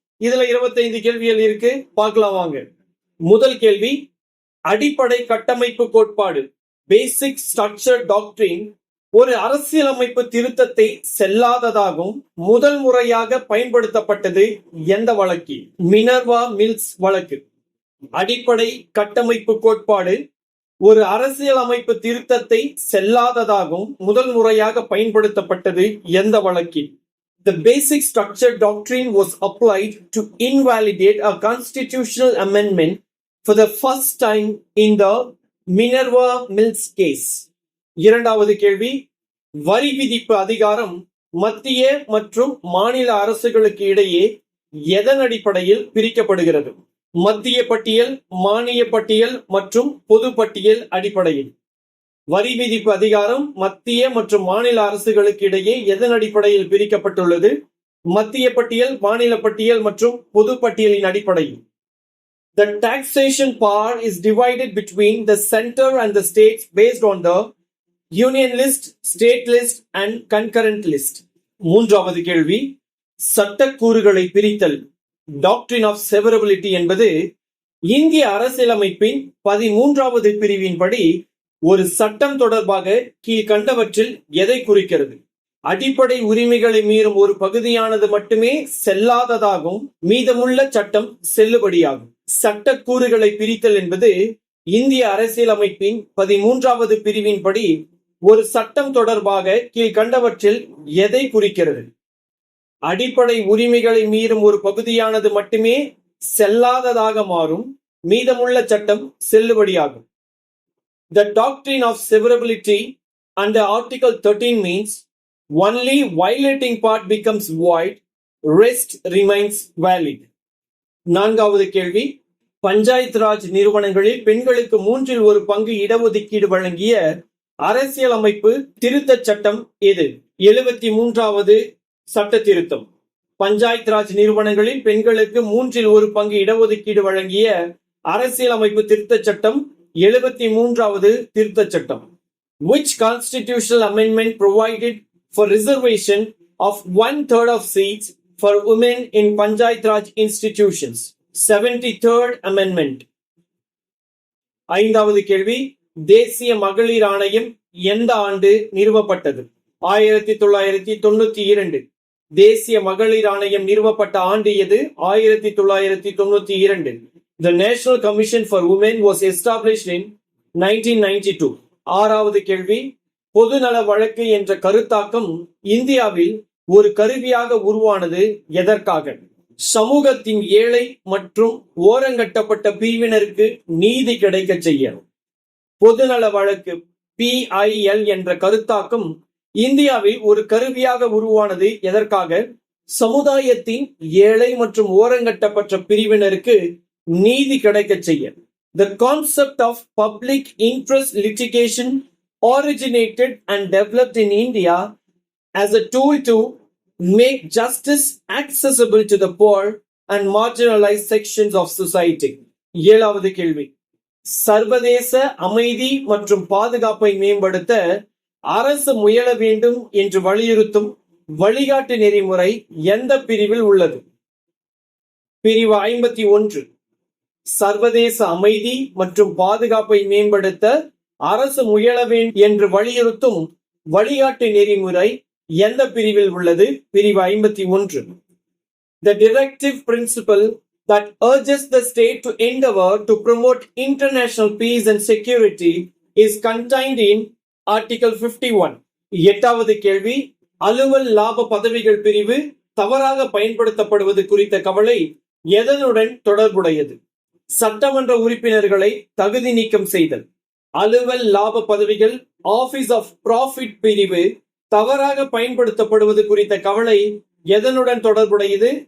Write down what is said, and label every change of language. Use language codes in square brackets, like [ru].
[ta] இதுல 25 கேள்விகள் இருக்கு, பார்க்கலாம் வாங்க. முதல் கேள்வி, அடிப்படை கட்டமைப்பு கோட்பாடு பேசிக் ஸ்ட்ரக்சர் டாக்ட்ரின் ஒரு அரசியலமைப்பு திருத்தத்தை செல்லாததாகவும் முதல் முறையாக பயன்படுத்தப்பட்டது எந்த வழக்கில்? மினர்வா மில்ஸ் வழக்கு. அடிப்படை கட்டமைப்பு கோட்பாடு ஒரு அரசியலமைப்பு திருத்தத்தை செல்லாததாகவும் முதல் முறையாக பயன்படுத்தப்பட்டது எந்த வழக்கில்? [en] The basic structure doctrine was applied to invalidate a constitutional amendment for the first time in the Minerva Mills case. [ta] இரண்டாவது கேள்வி, வரி விதிப்பு அதிகாரம் மத்திய மற்றும் மாநில அரசுகளுக்கு இடையே எதன் அடிப்படையில் பிரிக்கப்படுகிறது? மத்திய பட்டியல், மானிய பட்டியல் மற்றும் பொது பட்டியல் அடிப்படையில். வரி விதிப்பு அதிகாரம் மத்திய மற்றும் மாநில அரசுகளுக்கு இடையே எதன் அடிப்படையில் பிரிக்கப்பட்டுள்ளது? மத்திய பட்டியல், மாநில பட்டியல் மற்றும் பொது பட்டியலின் அடிப்படையில். [en] The taxation power is divided between the center and the states based on the union list, state list and concurrent list. [ta] மூன்றாவது கேள்வி, சட்டக்கூறுகளை பிரித்தல் டாக்ட்ரின் ஆஃப் செவரபிலிட்டி என்பது இந்திய அரசியலமைப்பின் 13வது பிரிவின்படி ஒரு சட்டம் தொடர்பாக கீழ்கண்டவற்றில் எதை குறிக்கிறது? அடிப்படை உரிமைகளை மீறும் ஒரு பகுதியானது மட்டுமே செல்லாததாகும், மீதமுள்ள சட்டம் செல்லுபடியாகும். சட்டக்கூறுகளை பிரித்தல் என்பது இந்திய அரசியலமைப்பின் 13வது பிரிவின்படி ஒரு சட்டம் தொடர்பாக கீழ்கண்டவற்றில் எதை குறிக்கிறது? அடிப்படை உரிமைகளை மீறும் ஒரு பகுதியானது மட்டுமே செல்லாததாக மாறும், மீதமுள்ள சட்டம் செல்லுபடியாகும். [en] The doctrine of severability under Article 13 means only violating part becomes void, rest remains valid. [ta] நான்காவது கேள்வி, பஞ்சாயத்து ராஜ் நிறுவனங்களில் பெண்களுக்கு 3 1 பங்கு இடஒதுக்கீடு வழங்கிய அரசியலமைப்பு திருத்த சட்டம் எது? 73வது சட்ட திருத்தம். பஞ்சாயத்து ராஜ் நிறுவனங்களில் பெண்களுக்கு 3 1 பங்கு இடஒதுக்கீடு வழங்கிய அரசியலமைப்பு திருத்த சட்டம் 73வது திருத்த சட்டம். [en] Which constitutional amendment provided for reservation of 1/3 of seats for women in Panchayat Raj institutions? 73rd Amendment. [ta] ஐந்தாவது கேள்வி, தேசிய மகளிர் ஆணையம் எந்த ஆண்டு நிறுவப்பட்டது? 1992. தேசிய மகளிர் ஆணையம் நிறுவப்பட்ட ஆண்டு எது? 1992. [en] The National Commission for Women was established in 1992. [ta] ஆறாவது கேள்வி, பொதுநல வழக்கு என்ற கருத்தாக்கம் இந்தியாவில் ஒரு கருவியாக உருவானது எதற்காக? சமூகத்தின் ஏழை மற்றும் ஓரங்கட்டப்பட்ட பிரிவினருக்கு நீதி கிடைக்க செய்ய. பொதுநல வழக்கு PIL என்ற கருத்தாக்கம் இந்தியாவில் ஒரு கருவியாக உருவானது எதற்காக? சமுதாயத்தின் ஏழை மற்றும் ஓரங்கட்டப்பட்ட பிரிவினருக்கு நீதி கிடைக்க செய்ய. [en] The concept of public interest litigation originated and developed in India as a tool to make justice accessible to the poor and marginalized sections of society. [ta] ஏழாவது கேள்வி, சர்வதேச அமைதி மற்றும் பாதுகாப்பை மேம்படுத்த அரசு முயல வேண்டும் என்று வலியுறுத்தும் வழிகாட்டு நெறிமுறை எந்த பிரிவில் உள்ளது? பிரிவு 51. சர்வதேச அமைதி மற்றும் பாதுகாப்பை மேம்படுத்த அரசு முயல வேண்டும் என்று வலியுறுத்தும் வழிகாட்டு நெறிமுறை எந்த பிரிவில் உள்ளது? பிரிவு 51. The directive principle that urges the state to endeavor to promote international peace and security is contained in Article 51. எட்டாவது கேள்வி, அலுவல் லாப பதவிகள் பிரிவு தவறாக பயன்படுத்தப்படுவது குறித்த கவலை எதனுடன் தொடர்புடையது? சட்டமன்ற உறுப்பினர்களை தகுதி நீக்கம் செய்தல். அலுவல் லாப பதவிகள் ஆபீஸ் ஆஃப் ப்ராஃபிட் பிரிவு தவறாக பயன்படுத்தப்படுவது குறித்த கவலை எதனுடன் தொடர்புடையது?